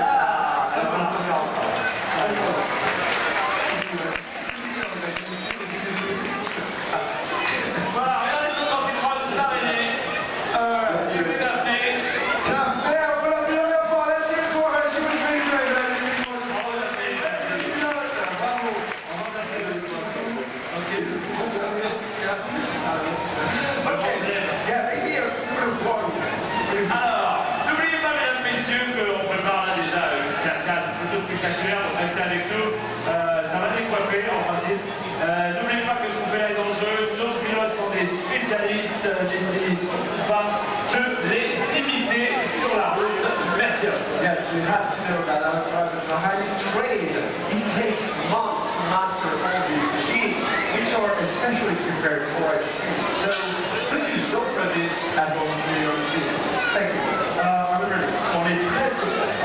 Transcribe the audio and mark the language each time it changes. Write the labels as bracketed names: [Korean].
[French] Alors, voilà, on verra. Allez, on va. Voilà, regardez ce grand écran, c'est terminé. C'était Daphné. Daphné, on peut l'applaudir bien fort. [English] Let's hear it for her. She was very great. Let's hear it for her. [French] Bravo, Daphné. Bravo. On va passer le [English] Yeah, maybe a little one. [French] Alors, n'oubliez pas, mesdames, messieurs, qu'on prépare là déjà une cascade plutôt spectaculaire, donc restez avec nous. Ça va décoiffer en principe. N'oubliez pas que ce qu'on fait là est dangereux. Nos pilotes sont des spécialistes. N'essayez surtout pas de les imiter sur la route. Merci. [English] Yes, you have to know that our drivers are highly trained. It takes months to master all these machines, which are especially prepared for a shoot. So please don't try this at home in your machines. Thank you. Are we ready? [French] On est presque prêts.